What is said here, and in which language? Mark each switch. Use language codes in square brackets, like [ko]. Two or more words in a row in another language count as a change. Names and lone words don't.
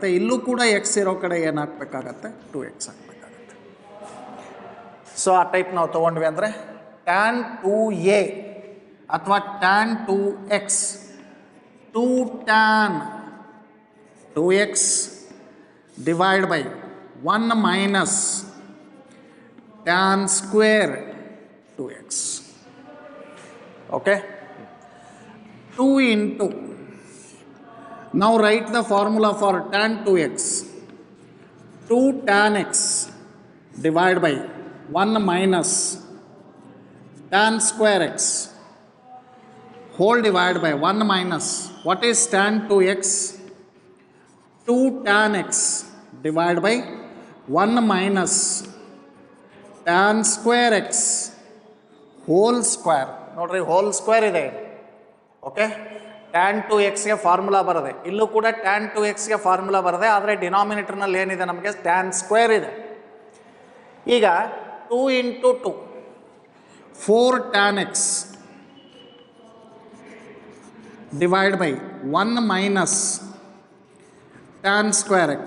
[kn] ಇಲ್ಲೂ ಕೂಡ ಎಕ್ಸ್ ಇರೋ ಕಡೆ ಏನು ಹಾಕಬೇಕಾಗತ್ತೆ, 2x ಹಾಕಬೇಕಾಗತ್ತೆ. ಸೊ ಆ ಟೈಪ್ ನಾವು ತೊಗೊಂಡ್ವಿ ಅಂದರೆ tan 2a ಅಥವಾ tan 2x, [en] 2 tan 2x divide by 1 minus tan square 2x. okay, 2 into, now write the formula for tan 2x, 2 tan x divided by 1 minus tan square x whole divided by 1 minus, what is tan 2x, 2 tan x divided by 1 minus tan square x whole square. [kn] ನೋಡ್ರಿ [en] whole square [kn] ಇದೆ. ಓಕೆ, tan 2xಗೆ ಫಾರ್ಮುಲಾ ಬರದೆ, ಇಲ್ಲೂ ಕೂಡ tan 2xಗೆ ಫಾರ್ಮುಲಾ ಬರದೆ, ಆದರೆ ಡಿನಾಮಿನೇಟರ್ನಲ್ಲಿ ಏನಿದೆ ನಮಗೆ [en] tan square [kn] ಇದೆ. ಈಗ [en] 2 into 2, 4 tan x divide by 1 minus tan square x.